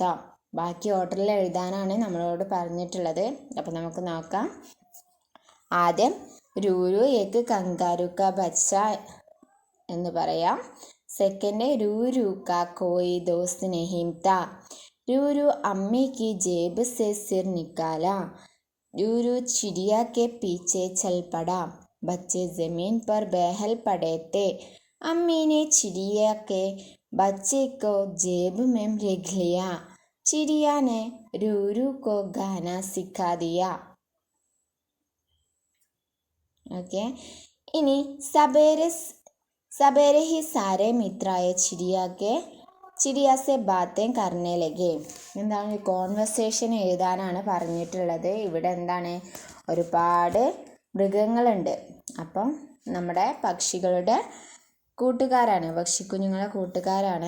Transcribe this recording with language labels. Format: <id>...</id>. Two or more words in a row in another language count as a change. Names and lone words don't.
<ml>ബാക്കി ഓർഡറിൽ എഴുതാനാണ് നമ്മളോട് പറഞ്ഞിട്ടുള്ളത്. അപ്പോൾ നമുക്ക് നോക്കാം.</ml> <hi>ആദ്യം रूरू एक कंगारू का बच्चा</hi> <ml>എന്ന് പറയാം.</ml> <hi>സെക്കൻഡ് रूरू का कोई दोस्त नहीं था. रूरू अम्मी की जेब से सिर निकाला. रूरू चिड़िया के पीछे चल पड़ा. बच्चे जमीन पर बहल पड़े थे. अम्मी ने चिड़िया के बच्चे को जेब में रख लिया. चिड़िया ने रूरू को गाना सिखा दिया. ओके. इनी सवेरे ही सारे मित्र आए चिड़िया से बातें करने लगे.</hi> <ml>എന്താണ് കോൺവെർസേഷൻ എഴുതാനാണ് പറഞ്ഞിട്ടുള്ളത്. ഇവിടെ എന്താണ് ഒരുപാട് മൃഗങ്ങളുണ്ട്. അപ്പം നമ്മുടെ പക്ഷികളുടെ കൂട്ടുകാരാണ്, പക്ഷിക്കുഞ്ഞുങ്ങളെ കൂട്ടുകാരാണ്.</ml>